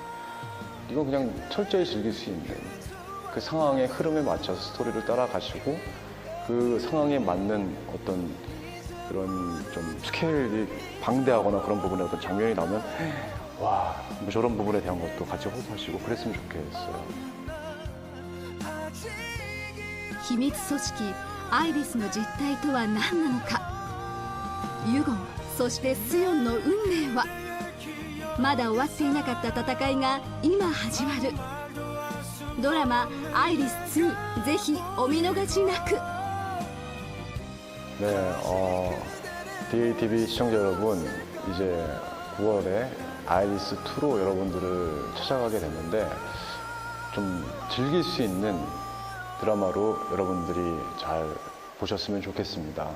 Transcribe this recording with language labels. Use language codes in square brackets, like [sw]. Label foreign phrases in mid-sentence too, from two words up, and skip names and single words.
[ko] 이건 그냥 철저히 즐길 수 있는 그 상황의 흐름에 맞춰서 스토리를 따라가시고 그 상황에 맞는 어떤 그런 좀 스케일이 방대하거나 그런 부분에 어떤 장면이 나오면 와, 뭐 저런 부분에 대한 것도 같이 호소하시고 그랬으면 좋겠어요. [ja] 秘密組織アイリスの実態とは何なのか。ユゴン、そしてスヨンの運命は。まだ終わっていなかった戦いが今始まる。ドラマ「アイリス2」ぜひお見逃しなく。 [ko] 네, DATV 시청자 여러분, 이제 9월에 아이리스 2로 여러분들을 찾아가게 됐는데 좀 즐길 수 있는 드라마로 여러분들이 잘 보셨으면 좋겠습니다.